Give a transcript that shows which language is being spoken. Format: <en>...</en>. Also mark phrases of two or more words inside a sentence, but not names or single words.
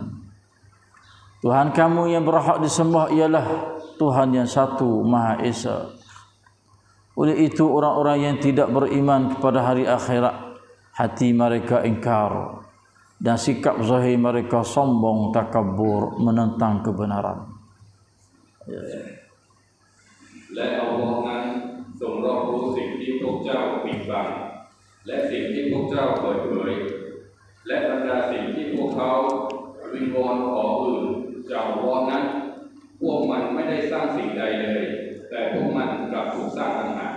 <ms>Tuhan kamu yang berhak disembah ialah Tuhan yang satu Maha Esa. Oleh itu orang-orang yang tidak beriman kepada hari akhirat, hati mereka ingkar dan sikap zahir mereka sombong takabur menentang kebenaran.</ms> <th>และอัลลอฮ์นั้นทรงรอบรู้สิ่งที่พวกเจ้าปิดบังและสิ่งที่พวกเจ้าเปิดเผยและบรรดาสิ่งที่พวกเขา วิงวอนขออื่นจากอัลลอฮ์นั้นพวกมันไม่ได้สร้างสิ่งใดเลยแต่พวกมันกลับถูกสร้างต่างหาก</th>